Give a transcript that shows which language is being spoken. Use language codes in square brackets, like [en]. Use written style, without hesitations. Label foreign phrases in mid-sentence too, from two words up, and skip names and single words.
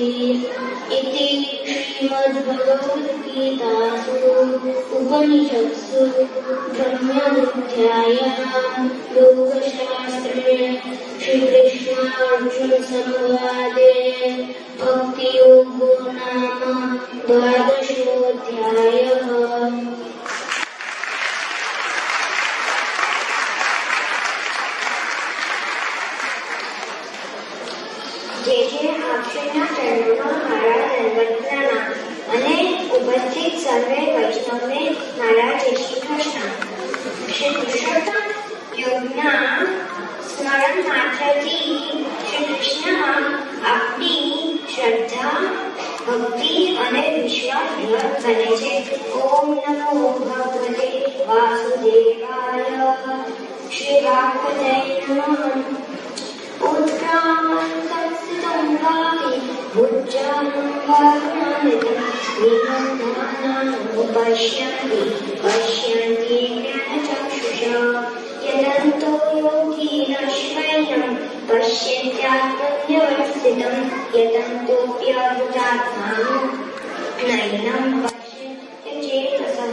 [sa] इति श्रीमद्भगवद्गीतासु उपनिषत्सु ब्रह्मविद्यायां योगशास्त्रे श्रीकृष्णार्जुनसंवादे भक्तियोगो नाम 12मोऽध्यायः. [gu] આપશ્રીના ચરણોમાં મારા દંડવત પ્રણામ અને ઉપસ્થિત સર્વે વૈષ્ણવને મારા જય શ્રી કૃષ્ણ. શ્રી પુરુષોત્તમ યોગના સ્મરણ માત્રથી શ્રી કૃષ્ણ આપણી શ્રદ્ધા ભક્તિ અને વિશ્વાસ દૃઢ બને છે. [sa] ઓમ નમો ભગવતે વાસુદેવાય. શ્રી વામદેવાય નમઃ. उत्क्रामन्तस्थितं वापि भुजानं वारुणानितं विहङ्गानामुपश्यन्ति पश्यन्ति ज्ञानचक्षुषा. यदन्तो योगिनश्वैनं पश्यत्यात्मन्यवस्थितं यदन्तोऽप्यकृतात्मानो नैनं पश्यत्यचेतसः.